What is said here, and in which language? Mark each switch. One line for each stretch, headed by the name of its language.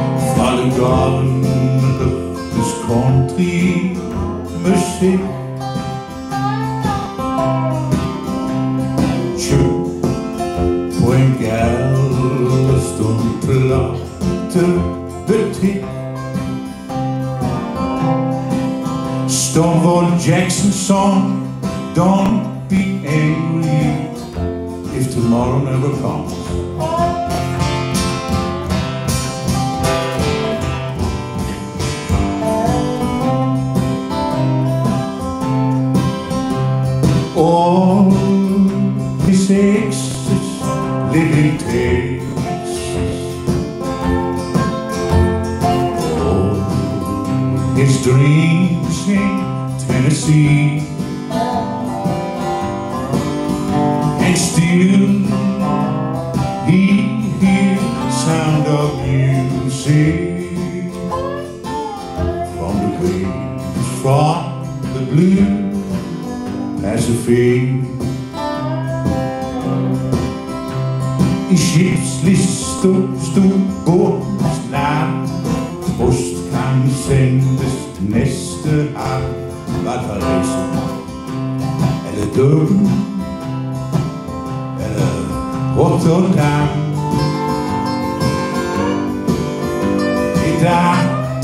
Norwegian: Fra lugaren hørtes country musikk. Kjøp på en Galveston platebutikk.
English: Stonewall Jackson song, don't be angry if tomorrow never comes. All his exes live in Texas. All his dreams in Tennessee. And still he hears sound of music from the waves from the blue Pacific.
Norwegian: I skipslister stod båtens navn. Post kan sendes neste havn. Valparaiso eller Durban Rotterdam. I dag